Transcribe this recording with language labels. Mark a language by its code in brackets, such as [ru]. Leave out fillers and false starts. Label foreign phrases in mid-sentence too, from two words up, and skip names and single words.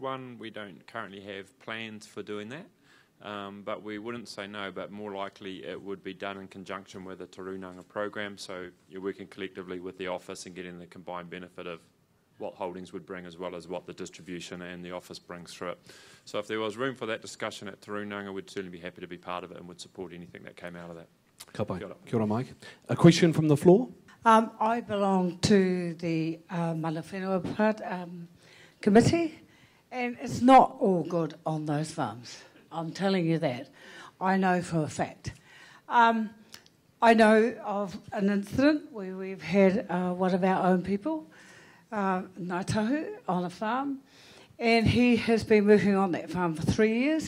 [en] One, we don't currently have plans for doing that, but we wouldn't say no, but more likely it would be done in conjunction with a Tarunanga program, so you're working collectively with the office and getting the combined benefit of what holdings would bring as well as what the distribution and the office brings through it. So if there was room for that discussion at Tarunanga, we'd certainly be happy to be part of it and would support anything that came out of that. [mi] Ka pai. Kia ora, Mike. [en] A question from the floor? I belong to the Mana Whenua committee, and it's not all good on those farms. I'm telling you that. I know for a fact. I know of an incident where we've had one of our own people, Ngai Tahu, on a farm, and he has been working on that farm for 3 years.